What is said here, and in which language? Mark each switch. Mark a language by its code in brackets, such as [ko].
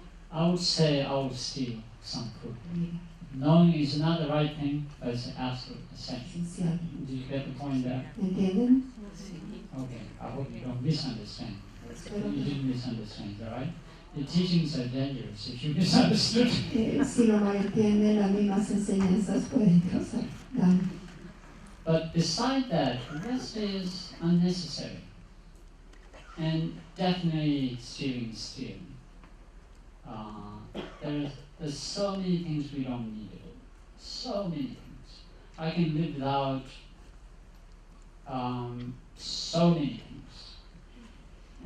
[en] I would say I would steal some food. Knowing is not the right thing, but it's absolute essential. Did you get the point there? [es] ¿Entienden? [en] Okay, I hope you don't misunderstand. You didn't misunderstand, all right? The teachings are dangerous if you misunderstood. [es] Si lo malentienden, las mismas enseñanzas pueden causar daño. [en] But beside that, the rest is unnecessary. And definitely stealing. There's so many things we don't need. So many things. I can live without so many things.